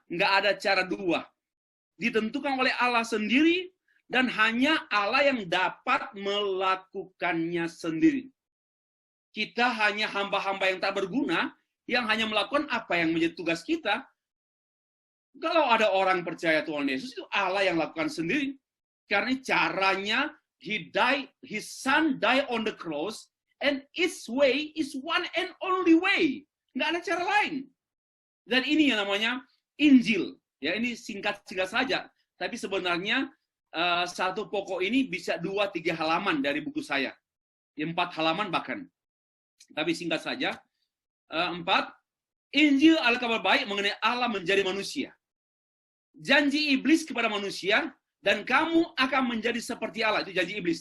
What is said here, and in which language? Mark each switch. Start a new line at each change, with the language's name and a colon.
Indonesian: Nggak ada cara dua. Ditentukan oleh Allah sendiri, dan hanya Allah yang dapat melakukannya sendiri. Kita hanya hamba-hamba yang tak berguna, yang hanya melakukan apa yang menjadi tugas kita. Kalau ada orang percaya Tuhan Yesus, itu Allah yang lakukan sendiri. Karena caranya,
English: His Son died on the cross, and its way is one and only way.
Indonesian: Nggak ada cara lain. Dan ini yang namanya Injil. Ya, ini singkat-singkat saja. Tapi sebenarnya satu pokok ini bisa 2-3 halaman dari buku saya. 4 halaman bahkan. Tapi singkat saja. 4. Injil adalah kabar baik mengenai Allah menjadi manusia. Janji iblis kepada manusia, dan kamu akan menjadi seperti Allah. Itu janji iblis.